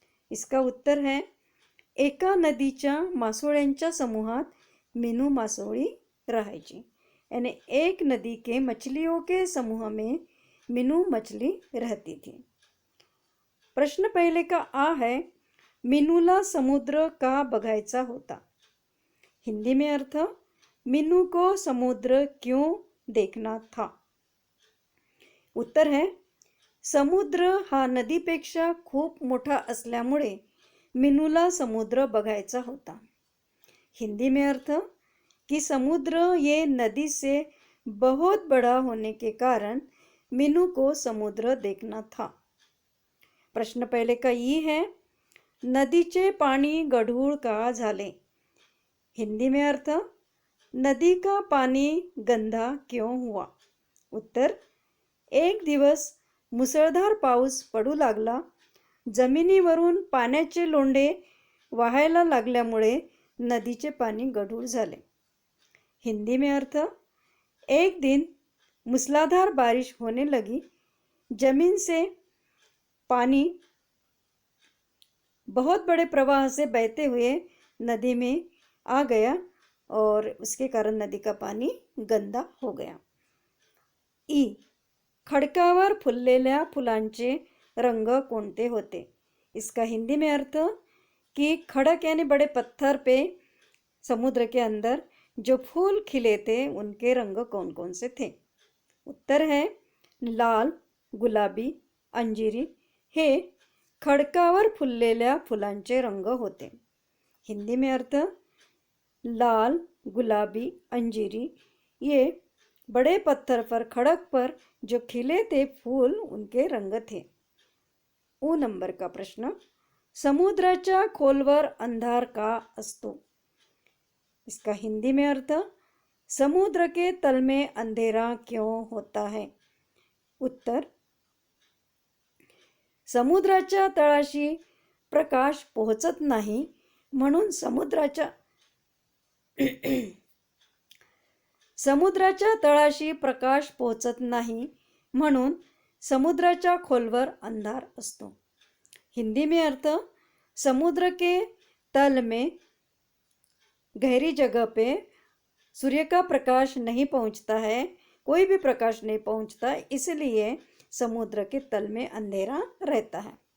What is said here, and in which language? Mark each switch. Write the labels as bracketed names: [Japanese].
[Hindi] इसका उत्तर है, [Marathi] एका नदीच्या मासोळ्यांच्या समूहात मीनू मासोळी राहायची, [Hindi] यानी एक नदी के मछलियों के समूह में मीनू मछली रहती थी। प्रश्न पहले का आ है, [Marathi] मीनूला समुद्र का बघायचा होता। [Hindi] हिंदी में अर्थ, मीनू को समुद्र क्यों देखना था। उत्तर है, [Marathi] समुद्र हा नदीपेक्षा खूप मोठा असल्यामुळे मीनूला समुद्र बघायचा होता। [Hindi] हिंदी में अर्थ, कि समुद्र ये नदी से बहुत बड़ा होने के कारण मीनू को समुद्र देखना था। प्रश्न पहले का ई है, [Marathi] नदीचे पाणी गढूळ का झाले। [Hindi] हिंदी में अर्थ, नदी का पानी गंदा क्यों हुआ। [Marathi] उत्तर, एक दिवस मुसळधार पाऊस पडू लागला, जमिनीवरून पाण्याचे लोंढे वाहायला लागल्यामुळे नदीचे पानी गढूळ झाले। [Hindi] हिंदी में अर्थ, एक दिन मूसलाधार बारिश होने लगी, जमीन से पानी बहुत बड़े प्रवाह से बहते हुए नदी में आ गया और उसके कारण नदी का पानी गंदा हो गया। [Marathi] ई, खडकावर फुललेल्या फुलांचे रंग कोणते होते। [Hindi] इसका हिंदी में अर्थ, कि खड़क यानी बड़े पत्थर पे समुद्र के अंदर जो फूल खिले थे उनके रंग कौन कौन से थे। उत्तर है, [Marathi] लाल, गुलाबी, अंजिरी हे खडकावर फुललेल्या फुलांचे रंग होते। [Hindi] हिंदी में अर्थ, लाल, गुलाबी, अंजीरी ये बड़े पत्थर पर खड़क पर जो खिले थे फूल उनके रंग थे। ऊ नंबर का प्रश्न, [Marathi] समुद्राच्या खोलवर अंधार का असतो। [Hindi] इसका हिंदी में अर्थ, समुद्र के तल में अंधेरा क्यों होता है। [Marathi] उत्तर, समुद्राच्या तळाशी प्रकाश पोहोचत नाही म्हणून समुद्राच्या तळाशी प्रकाश पोहोचत नाही म्हणून समुद्राच्या खोलवर अंधार असतो। [Hindi] हिंदी में अर्थ, समुद्र के तल में गहरी जगह पे सूर्य का प्रकाश नहीं पहुंचता है, कोई भी प्रकाश नहीं पहुंचता, इसलिए समुद्र के तल में अंधेरा रहता है।